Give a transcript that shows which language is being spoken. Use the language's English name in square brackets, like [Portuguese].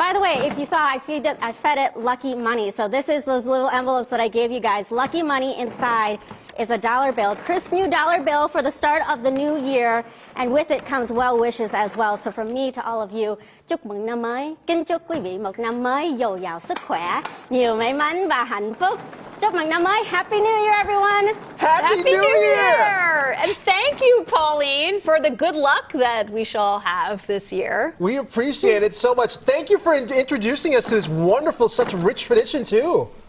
[English] If you saw, I fed it lucky money. So this is those little envelopes that I gave you guys. Lucky money inside is a dollar bill, crisp new dollar bill for the start of the new year, and with it comes well wishes as well. So from me to all of you, [Vietnamese] chúc mừng năm mới, kính chúc quý vị một năm mới dồi dào sức khỏe, nhiều may mắn và hạnh phúc. Chúc mừng năm mới. [English] Happy New Year, everyone. Happy New Year! And thank you, Pauline, for the good luck that we shall have this year. We appreciate it so much. Thank you for introducing us to this wonderful, such rich tradition, too.